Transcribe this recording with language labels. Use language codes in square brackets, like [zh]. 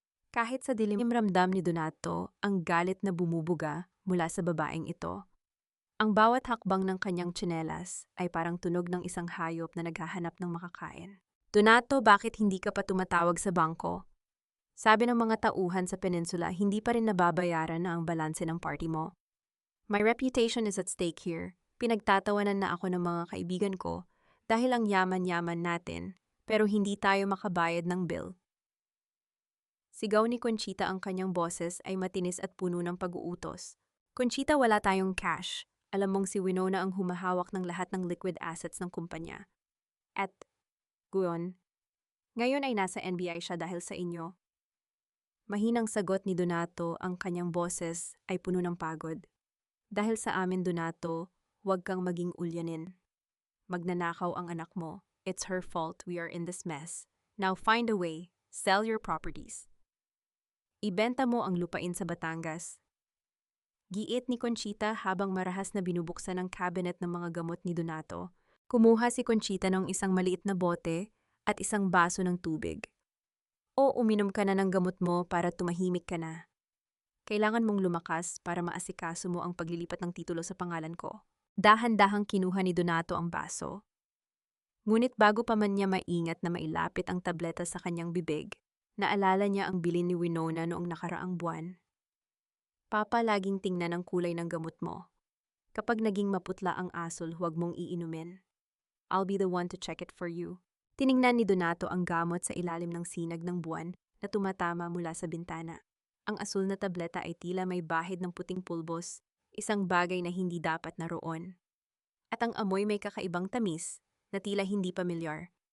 [tl] Kahit sa dilim, ramdam ni Donato ang galit na bumubuga mula sa babaeng ito. Ang bawat hakbang ng kanyang tsinelas ay parang tunog ng isang hayop na naghahanap ng makakain. Donato, bakit hindi ka pa tumatawag sa bangko? Sabi ng mga tauhan sa peninsula, hindi pa rin nababayaran na ang balanse ng party mo. [en] My reputation is at stake here. [tl] Pinagtatawanan na ako ng mga kaibigan ko dahil ang yaman-yaman natin, pero hindi tayo makabayad ng bill. Sigaw ni Conchita, ang kanyang boses ay matinis at puno ng pag-uutos. Conchita, wala tayong cash. Alam mong si Winona ang humahawak ng lahat ng liquid assets ng kumpanya. At, ngayon ay nasa NBI siya dahil sa inyo. Mahinang sagot ni Donato, ang kanyang boses ay puno ng pagod. Dahil sa amin, Donato, huwag kang maging ulyanin. Magnanakaw ang anak mo. [en] It's her fault we are in this mess. Now find a way. Sell your properties. [tl] Ibenta mo ang lupain sa Batangas. Giit ni Conchita habang marahas na binubuksan ang cabinet ng mga gamot ni Donato. Kumuha si Conchita ng isang maliit na bote at isang baso ng tubig. O uminom ka na ng gamot mo para tumahimik ka na. Kailangan mong lumakas para maasikaso mo ang paglilipat ng titulo sa pangalan ko. Dahan-dahang kinuha ni Donato ang baso. Ngunit bago pa man niya maingat na mailapit ang tableta sa kanyang bibig, naalala niya ang bilin ni Winona noong nakaraang buwan. Papa, laging tingnan ang kulay ng gamot mo. Kapag naging maputla ang asol, huwag mong iinumin. [en] I'll be the one to check it for you. [tl] Tiningnan ni Donato ang gamot sa ilalim ng sinag ng buwan na tumatama mula sa bintana. Ang asul na tableta ay tila may bahid ng puting pulbos, isang bagay na hindi dapat naroon. At ang amoy may kakaibang tamis na tila hindi pamilyar.